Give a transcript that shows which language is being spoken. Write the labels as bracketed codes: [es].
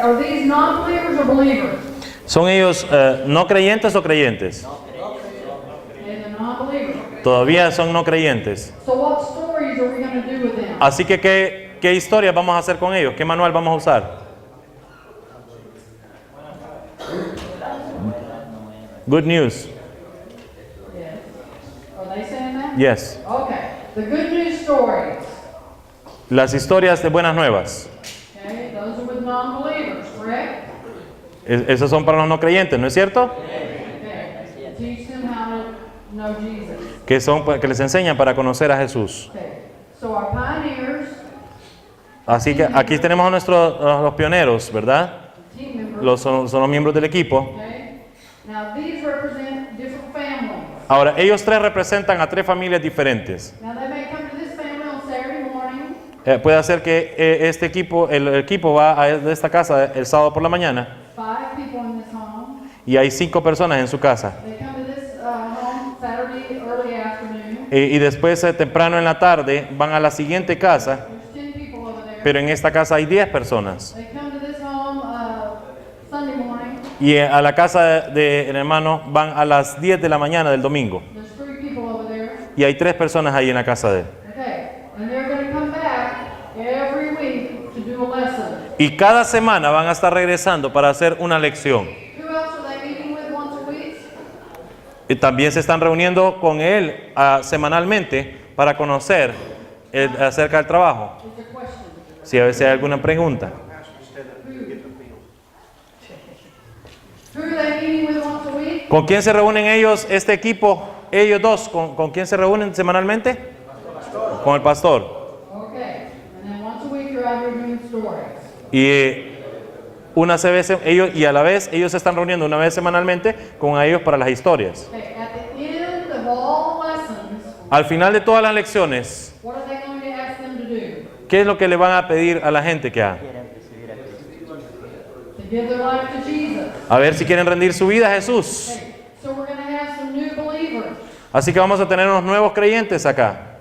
[en] Are these non-believers or believers? [es] ¿Son ellos no creyentes o creyentes? [en] Okay, the non-believers. [es] Todavía son no creyentes. [en] So what stories are we going to do with them? [es] Así que, ¿qué historias vamos a hacer con ellos? ¿Qué manual vamos a usar? [en] Good news. Yes. Are they saying that? Yes. Okay. The good news stories. [es] Las historias de buenas nuevas. [en] Okay, those are with non-believers, correct? [es] Esas son para los no creyentes, ¿no es cierto? [en] Okay. Teach them how to know Jesus. [es] Que les enseñan para conocer a Jesús. [en] Okay. So our pioneers, [es] Así que aquí tenemos a los pioneros, ¿verdad? [en] team members. [es] Son los miembros del equipo. [en] Okay. Now these represent different families. [es] Ahora, ellos tres representan a tres familias diferentes. [en] Now they may come to this family on Saturday morning. [es] Puede ser que este equipo, el equipo va a esta casa el sábado por la mañana [en] 5 people in this home. [es] y hay 5 personas en su casa. [en] They come to this home Saturday early afternoon. [es] Y después, temprano en la tarde, van a la siguiente casa, [en] There's 10 people over there. [es] pero en esta casa hay 10 personas. [en] They come to this home Sunday morning. [es] Y a la casa del hermano van a las 10 de la mañana del domingo. [en] There's 3 people over there. [es] Y hay 3 personas ahí en la casa de él. [en] Okay. And they're going to come back every week to do a lesson. [es] Y cada semana van a estar regresando para hacer una lección. [en] Who else are they meeting with once a week? [es] Y también se están reuniendo con él semanalmente para conocer acerca del trabajo. [en] It's a question. [es] Si a veces hay alguna pregunta. [en] Who are they meeting with once a week? [es] ¿Con quién se reúnen ellos, este equipo, ellos dos? ¿Con quién se reúnen semanalmente? Con el pastor. [en] Okay. And then once a week you're out here doing stories. [es] Y una vez ellos, y a la vez ellos se están reuniendo una vez semanalmente con ellos para las historias. [en] Okay. At the end of all the lessons, [es] Al final de todas las lecciones, [en] what are they going to ask them to do? [es] ¿qué es lo que le van a pedir a la gente que haga? [en] To give their life to Jesus. [es] A ver si quieren rendir su vida a Jesús. [en] Okay. So we're going to have some new believers. [es] Así que vamos a tener unos nuevos creyentes acá.